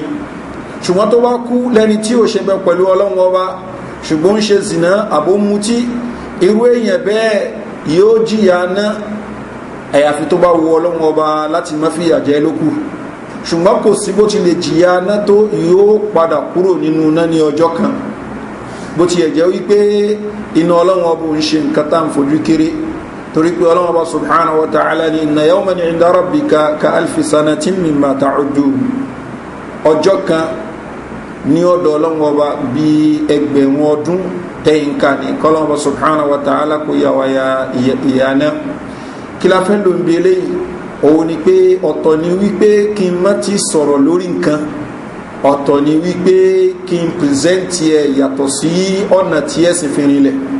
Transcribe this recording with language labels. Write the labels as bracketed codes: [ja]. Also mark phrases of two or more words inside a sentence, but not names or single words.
[yo] ṣùgbọ́n tó bá kú lẹ́ni tí ò ṣe bẹ pẹ̀lú ọlọ́run ọba ṣùgbọ́n ń ṣe zìnà àbó mutí, irú èèyàn bẹ́ẹ̀ yóò jìyà náà àyàfi tó bá wo ọlọ́run ọba láti má fi ìyà jẹ lókù. ṣùgbọ́n kò sí bó ti lè jìyà náà tó yóò padà kúrò nínú náà ní ọjọ́ kan, bó ti ẹ̀jẹ̀ wípé iná ọlọ́run ọba ń ṣe nǹkan tá à ń fojú kéré, torí pé ọlọ́run ọba [ar] سبحانه وتعالى [yo] ni [ar] إن يوما عند ربك كألف سنة مما تعدون. [yo] ọjọ́ kan ní ọ̀dọ̀ ọlọ́run ọba bí ẹgbẹ̀rún ọdún tẹ̀yìnká ní kọ́lọ́run ọba [ar] سبحانه وتعالى [yo] kó yà wá ìyà náà. kí la fẹ́ ló ń bi eléyìí? òun ni pé ọ̀tọ̀ ni wípé kí n má ti sọ̀rọ̀ lórí nǹkan, ọ̀tọ̀ ni wípé kí n pìrìsẹ́ǹtì ẹ̀ yàtọ̀ sí ọ̀nà tí ẹ̀sìn fi rinlẹ̀.